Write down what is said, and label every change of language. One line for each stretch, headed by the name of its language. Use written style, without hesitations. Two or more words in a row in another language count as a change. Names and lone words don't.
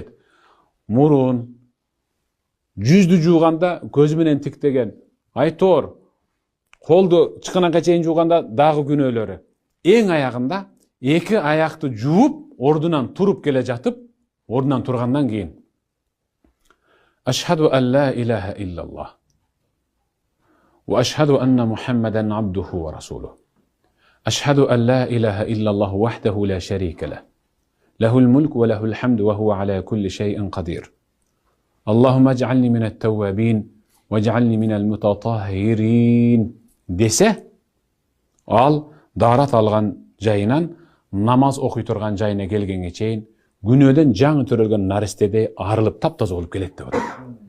Kyrgyz: Мурун, жүздү жууганда көзү менен тиктеген, айтор, колду чыканакка чейин жууганда дагы күнөөлөрү. Эң аягында 2 аякты жууп, ордунан туруп келе жатып, ордунан тургандан кийин
Arabic: أشهد أن لا إله إلا الله وأشهد أن محمدا عبده ورسوله. أشهد أن لا إله إلا الله وحده لا شريك له. له الملك وله الحمد وهو على كل شيء قدير. اللهم اجعلني من التوابين واجعلني من المتطهرين
Kyrgyz: десе, ал дарат алган жайынан намаз окуй турган жайына келгенге чейин күнөөдөн жаңы төрөлгөн наристедей арылып таптаза болуп келет деп атат.